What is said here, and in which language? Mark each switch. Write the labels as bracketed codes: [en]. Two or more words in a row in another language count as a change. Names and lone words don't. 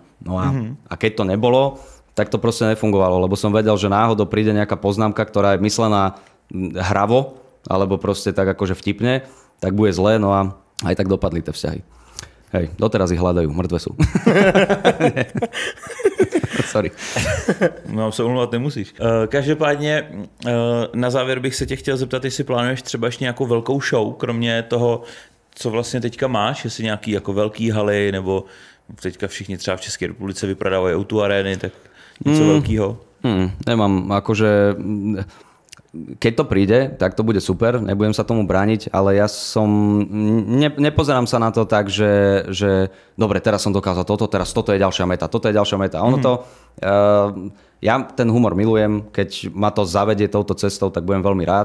[sk] No a keď to nebolo, tak to proste nefungovalo, lebo som vedel, že náhodou príde nejaká poznámka, ktorá je myslená hravo, alebo proste tak akože vtipne, tak bude zlé, no a aj tak dopadli tie vzťahy. Hej, doteraz ich hľadajú, mŕtve sú. Sorry. [cs] No, se omlouvat nemusíš. Každopádně na závěr bych se tě chtěl zeptat, jestli plánuješ třeba ještě nějakou velkou show, kromě toho, co vlastně teďka máš, jestli nějaký jako velký haly, nebo teďka všichni třeba v České republice vyprodávají O2 arény, tak něco velkýho? [sk] Nemám, akože keď to príde, tak to bude super, nebudem sa tomu brániť, ale ja nepozerám sa na to tak, že dobre, teraz som dokázal teraz toto je ďalšia meta, Ono to, ja ten humor milujem, keď ma to zavedie touto cestou, tak budem veľmi rád.